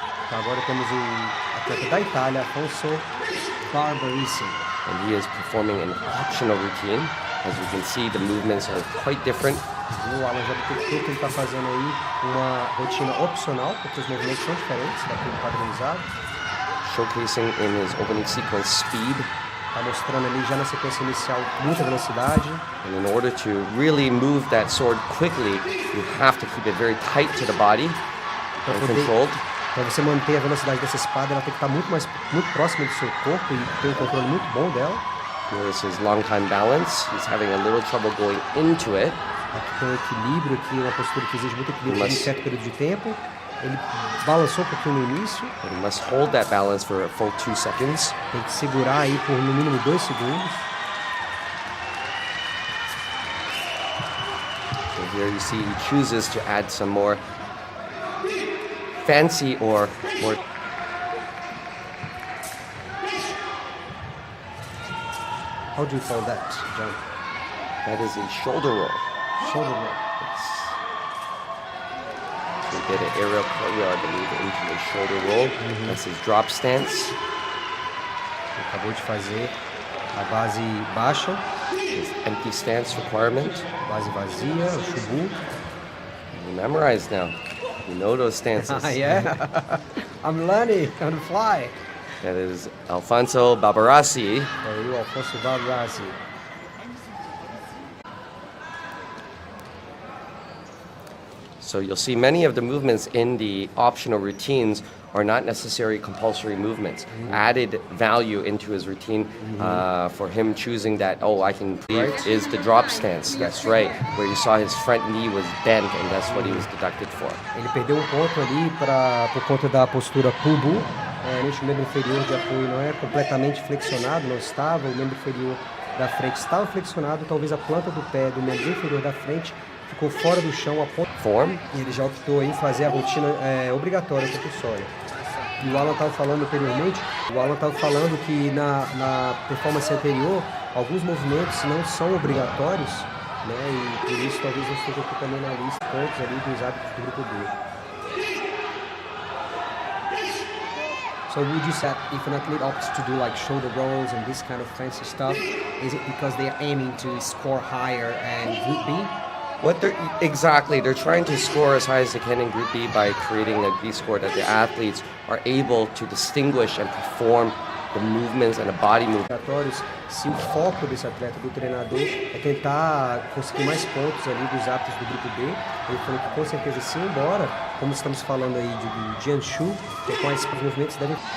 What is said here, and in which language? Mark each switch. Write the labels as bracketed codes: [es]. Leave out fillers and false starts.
[pt] Agora temos o atleta da Itália, Alfonso Barbarisi. [en] And he is performing an optional routine. As you can see, the movements are quite different. O Alan já detectou que ele está fazendo aí uma rotina opcional, porque os movimentos são diferentes daquele padronizado. Showcasing in his opening sequence speed. Está mostrando ali já na sequência inicial muita velocidade. And in order to really move that sword quickly, you have to keep it very tight to the body and controlled. Para você manter a velocidade dessa espada, ela tem que estar muito próxima do seu corpo e ter um controle muito bom dela. Here's his long time balance. He's having a little trouble going into it. [pt] Aqui tem um equilíbrio, aqui uma postura que exige muito equilíbrio em certo período de tempo. Ele balançou um pouquinho no início. [en] He must hold that balance for a full 2 seconds. [pt] Tem que segurar aí por no mínimo 2 segundos. [en] So here you see he chooses to add some more fancy or more. How do you call that, John? That is a shoulder roll. Shoulder roll. He did an aerial cartwheel, I believe, into a shoulder roll. That's his drop stance. [pt] Ele acabou de fazer a base baixa. [en] His empty stance requirement. [pt] Base vazia, o shubu. [en] You memorize now. You know those stances. Yeah. I'm learning on the fly. That is Alfonso Barbarasi. Alfonso Barbarasi. So you'll see many of the movements in the optional routines are not necessarily compulsory movements. Added value into his routine for him choosing that, I can leave, is the drop stance. That's right, where you saw his front knee was bent and that's what he was deducted for. [pt] Ele perdeu ponto ali por conta da postura pubu. Realmente o membro inferior de apoio não é completamente flexionado, não estava. O membro inferior da frente estava flexionado, talvez a planta do pé do membro inferior da frente ficou fora do chão a ponto. E ele já optou em fazer a rotina obrigatória compulsória. E o Alan estava falando anteriormente, que na performance anterior, Alguns movimentos não são obrigatórios, né? E por isso talvez eu esteja aqui também na lista pontos ali dos hábitos do grupo B. [en] So would you say if an athlete opts to do like shoulder rolls and this kind of fancy stuff, is it because they are aiming to score higher and Group B? Exactly, they're trying to score as high as they can in Group B by creating a B score that the athletes are able to distinguish and perform the movements and the body movement. [pt] Se o foco desse atleta, do treinador, é tentar conseguir mais pontos ali dos hábitos do grupo B, ele falou que com certeza sim, embora, como estamos falando aí de Jianshu, que com esses movimentos devem...